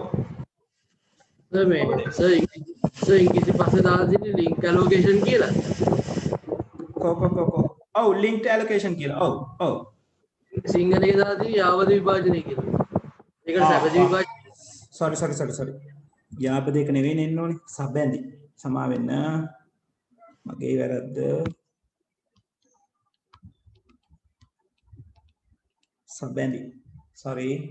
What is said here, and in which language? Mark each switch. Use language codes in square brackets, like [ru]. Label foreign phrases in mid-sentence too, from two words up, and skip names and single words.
[si] sir මේ sir ඉංග්‍රීසි පස්සේ දාලා තියෙන්නේ [en] link allocation [si] කියලා. කො ඔව් [en] linked allocation [si] කියලා ඔව් ඔව් සිංහලයේ දාලා තියෙන්නේ යාවද විභාජනය කියලා. ඒකට සැපදි විභාජනය. sorry යාපදයක නෙවෙයි එන්න ඕනේ සබැඳි සමා වෙන්න මගේ වැරද්ද සබැඳි sorry